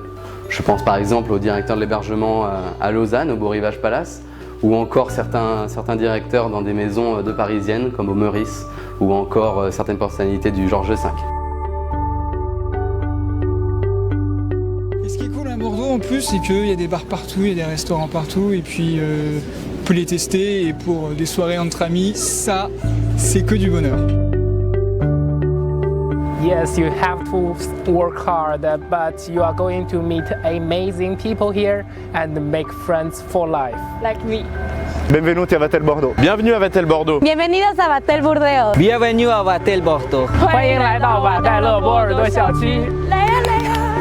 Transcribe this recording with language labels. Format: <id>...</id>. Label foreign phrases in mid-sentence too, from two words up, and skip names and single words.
<fr>Je pense par exemple au directeur de l'hébergement à Lausanne, au Beau Rivage Palace, ou encore certains directeurs dans des maisons de parisiennes comme au Meurice, ou encore certaines personnalités du Georges V. Et ce qui est cool à Bordeaux en plus, c'est qu'il y a des bars partout, il y a des restaurants partout, et puis on peut les tester, et pour des soirées entre amis, ça, c'est que du bonheur.</fr> <en>Yes, you have to work hard, but you are going to meet amazing people here and make friends for life. Like me.</en> <it>Benvenuti a Vatel Bordeaux.</it> <fr>Bienvenue à Vatel Bordeaux.</fr> <es>Bienvenidos a Vatel Bordeaux.</es> <fr>Bienvenue à Vatel Bordeaux.</fr> <zh>欢迎来到瓦代勒波尔多小区。来呀来呀！</zh>